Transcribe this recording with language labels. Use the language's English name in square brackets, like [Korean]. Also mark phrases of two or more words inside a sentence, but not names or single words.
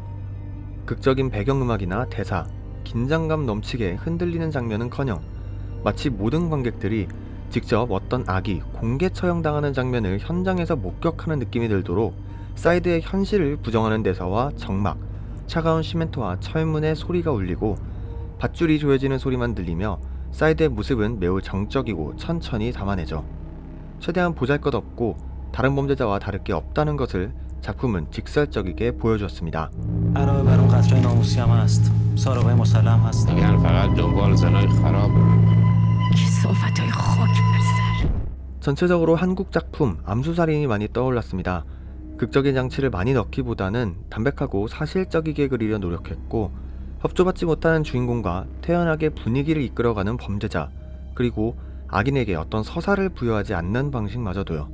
[Korean] 극적인 배경음악이나 대사, 긴장감 넘치게 흔들리는 장면은커녕 마치 모든 관객들이 직접 어떤 악이 공개 처형당하는 장면을 현장에서 목격하는 느낌이 들도록 사이드의 현실을 부정하는 대사와 정막, 차가운 시멘트와 철문의 소리가 울리고 밧줄이 조여지는 소리만 들리며 사이드의 모습은 매우 정적이고 천천히 담아내죠. 최대한 보잘것없고 다른 범죄자와 다를 게 없다는 것을 작품은 직설적이게 보여주었습니다. [Persian] علاوه بر اون قطره ناموسی هم هست سارقای مسلم هستن میگن فقط دنبال زنای خرابه. کثافت‌های خاک بر سر. [Korean] 전체적으로 한국 작품 암수살인이 많이 떠올랐습니다. 극적인 장치를 많이 넣기보다는 담백하고 사실적이게 그리려 노력했고 협조받지 못하는 주인공과 태연하게 분위기를 이끌어가는 범죄자, 그리고 악인에게 어떤 서사를 부여하지 않는 방식마저도요.